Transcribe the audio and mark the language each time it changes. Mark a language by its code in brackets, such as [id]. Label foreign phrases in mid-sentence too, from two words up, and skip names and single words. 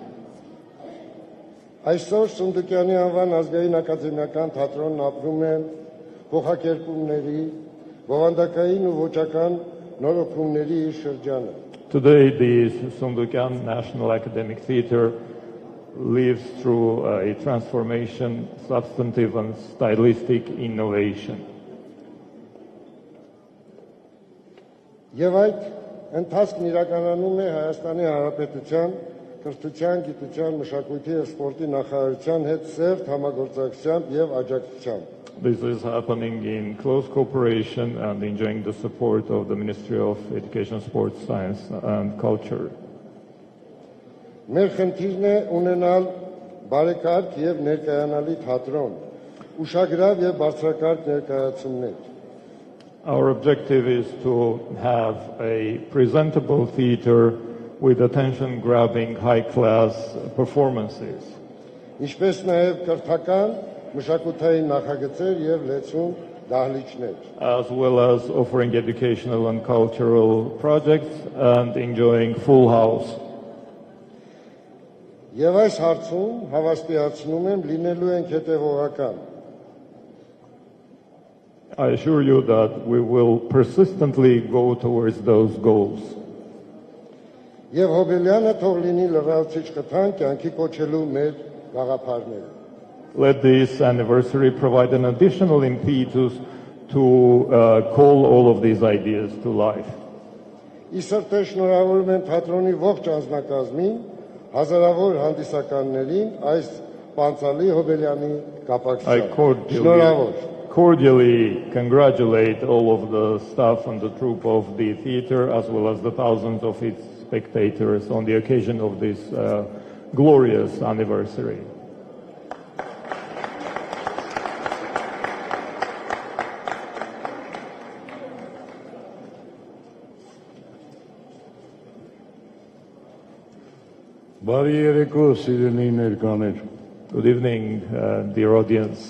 [hy] Այսօր Սունդուկյանի անվան ազգային ակադեմիական թատրոնն ապրում է փոխակերպումների, բովանդակային ու ոճական նորոգումների իր շրջանը։ [en] Today, the Sundukan National Academic Theatre lives through a transformation, substantive and stylistic innovation. [hy] Եվ այդ ընթացքն իրականանում է Հայաստանի Հանրապետության կրթության, գիտության, մշակույթի և սպորտի նախարարության հետ սերտ համագործակցությամբ և աջակցությամբ։ [en] This is happening in close cooperation and enjoying the support of the Ministry of Education, Sports, Science and Culture. [hy] Մեր խնդիրն է ունենալ բարեկարգ և ներկայանալի թատրոն, ուշագրավ և բարձրակարգ ներկայացումներ։ [en] Our objective is to have a presentable theater with attention-grabbing, high-class performances. [hy] Ինչպես նաև կրթական, մշակութային նախագծեր և լեցուն դահլիճներ։ [en] As well as offering educational and cultural projects and enjoying full house. [hy] Եվ այս հարցում հավաստիացնում եմ լինելու ենք հետևողական։ [en] I assure you that we will persistently go towards those goals. [hy] Եվ Հոբելյանը թող լինի լրացիչ կթան կյանքի կոչելու մեր գաղափարները։ [en] Let this anniversary provide an additional impetus to call all of these ideas to life. [hy] Իսրտե շնորհավորում եմ թատրոնի ողջ անձնակազմին, հազարավոր հանդիսականներին այս պանցալի Հոբելյանի կապակցությամբ։ Շնորհավոր։ [en] Cordially congratulate all of the staff and the troupe of the theater as well as the thousands of its spectators on the occasion of this glorious anniversary. [hy] Բարի երեկո, սիրելի ներկաներ։ [en] Good evening, dear audience.